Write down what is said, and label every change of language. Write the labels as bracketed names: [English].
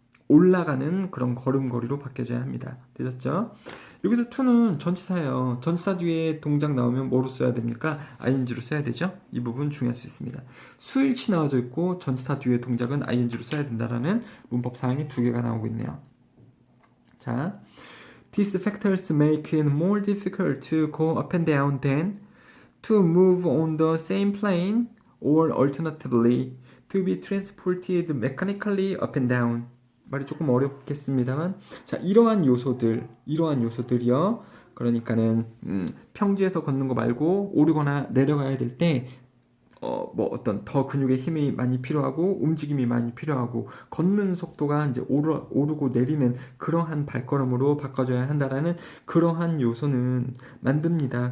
[Korean] 올라가는 그런 걸음걸이로 바뀌어져야 합니다. 되셨죠? 여기서 to는 전치사예요. 전치사 뒤에 동작 나오면 뭐로 써야 됩니까? ing로 써야 되죠? 이 부분 중요할 수 있습니다. 수일치 나와져 있고 전치사 뒤에 동작은 ing로 써야 된다라는 문법 사항이 두 개가 나오고 있네요. [English] 자, these factors make it more difficult to go up and down than to move on the same plane or alternatively to be transported mechanically up and down. [Korean] 말이 조금 어렵겠습니다만, 자, 이러한 요소들이요. 그러니까는 평지에서 걷는 거 말고 오르거나 내려가야 될 때 어떤 더 근육의 힘이 많이 필요하고 움직임이 많이 필요하고 걷는 속도가 이제 오르고 내리는 그러한 발걸음으로 바꿔줘야 한다라는 그러한 요소는 만듭니다.